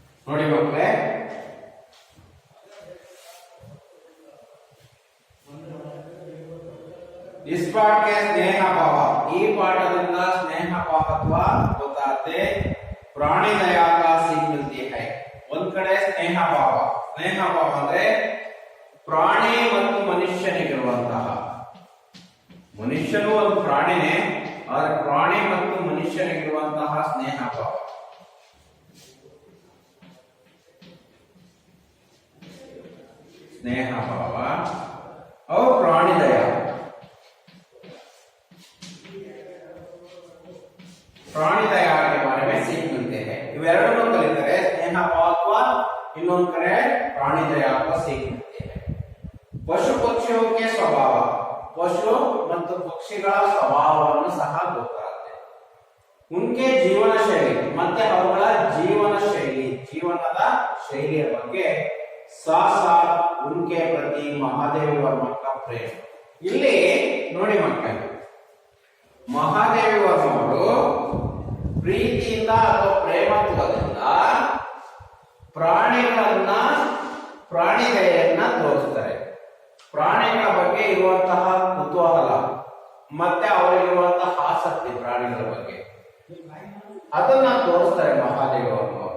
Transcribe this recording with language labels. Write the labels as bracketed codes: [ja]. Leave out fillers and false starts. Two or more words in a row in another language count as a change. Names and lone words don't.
[kn] ನೋಡಿ ಮಕ್ಕಳೇ, [hi] इस पाठ के स्नेह भाव, [kn] ಈ ಪಾಠದಿಂದ ಸ್ನೇಹ ಭಾವತ್ವ ಗೊತ್ತಾಗುತ್ತೆ. [hi] प्राणी दया का सीख मिलती है. [kn] ಒಂದ್ ಕಡೆ ಸ್ನೇಹ ಭಾವ ಅಂದ್ರೆ ಪ್ರಾಣಿ ಮತ್ತು ಮನುಷ್ಯನಿಗಿರುವಂತಹ, ಮನುಷ್ಯನು ಒಂದು ಪ್ರಾಣಿನೇ, ಆದರೆ ಪ್ರಾಣಿ ಮತ್ತು ಮನುಷ್ಯನಿಗಿರುವಂತಹ ಸ್ನೇಹ ಭಾವ. [hi] स्नेह भाव और प्राणी दया, प्राणी दया के बारे में सीख मिलते हैं. [kn] इवेरडನ್ನು ಕಲಿತರೆ ಸ್ನೇಹ ಭಾವ, ಇನ್ನೊಂದು ಕಡೆ [hi] प्राणी दया को सीख मिलते हैं. पशु पक्षियों के स्वभाव, [kn] ಪಶು ಮತ್ತು ಪಕ್ಷಿಗಳ ಸ್ವಭಾವವನ್ನು ಸಹ ಗೊತ್ತಾಗುತ್ತೆ. उनके ಜೀವನ ಶೈಲಿ ಮತ್ತೆ ಅವುಗಳ ಜೀವನ ಶೈಲಿ, ಜೀವನದ ಶೈಲಿಯ ಬಗ್ಗೆ [hi] साथ साथ उनके प्रति महादेव वर्मा का प्रेम. [kn] ಇಲ್ಲಿ ನೋಡಿ ಮಕ್ಕಳೇ, ಮಹಾದೇವ ವರ್ಮ ಅವರು ಪ್ರೀತಿಯಿಂದ ಅಥವಾ ಪ್ರೇಮತ್ವದಿಂದ ಪ್ರಾಣಿ ದಯೆಯನ್ನ ತೋರಿಸ್ತಾರೆ. ಪ್ರಾಣಿಗಳ ಬಗ್ಗೆ ಇರುವಂತಹ ಕುತೂಹಲ ಮತ್ತೆ ಅವರಿಗಿರುವಂತಹ ಆಸಕ್ತಿ ಪ್ರಾಣಿಗಳ ಬಗ್ಗೆ ಅದನ್ನ ತೋರಿಸ್ತಾರೆ ಮಹಾದೇವ ವರ್ಮ ಅವರು.